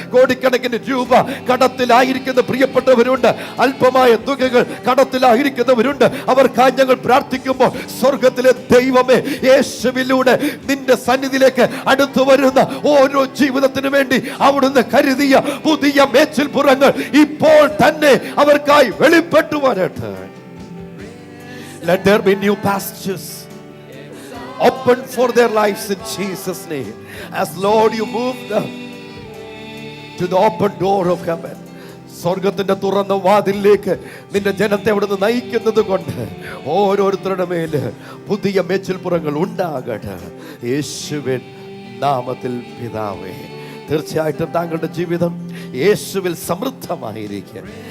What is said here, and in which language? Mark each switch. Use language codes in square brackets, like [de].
[ml] കോടിക്കണക്കിന് രൂപ കടത്തിലായിരിക്കും പ്രിയപ്പെട്ടവരുണ്ട്, അല്പമായ തുകകൾ കടത്തിലായിരിക്കുന്നവരുണ്ട്. അവർക്കായി ഞങ്ങൾ പ്രാർത്ഥിക്കുമ്പോൾ സ്വർഗത്തിലെ ദൈവമേ, യേശുവിലൂടെ നിന്റെ സന്നിധിയിലേക്ക് അടുത്തു വരുന്ന ഓരോ ജീവിതത്തിനു വേണ്ടി അവിടുന്ന് കരുതിയ പുതിയ മേച്ചിൽപ്പുറങ്ങൾ ഇപ്പോൾ തന്നെ അവർക്കായി വെളിപ്പെട്ടു വരട്ടെ. [en] Let there be new pastures open for their lives in Jesus' name. As Lord you move them to the open door of heaven. [ml] സ്വർഗത്തിന്റെ തുറന്ന വാതിലേക്ക് നിന്റെ ജനത്തെ അവിടുന്ന് നയിക്കുന്നത് കൊണ്ട് ഓരോരുത്തരുടെ മേല് പുതിയ മേച്ചിൽപ്പുറങ്ങൾ ഉണ്ടാകട്ടെ. യേശുവിൻ നാമത്തിൽ പിതാവേ, തീർച്ചയായിട്ടും താങ്കളുടെ ജീവിതം യേശുവിൽ സമൃദ്ധമായിരിക്കും.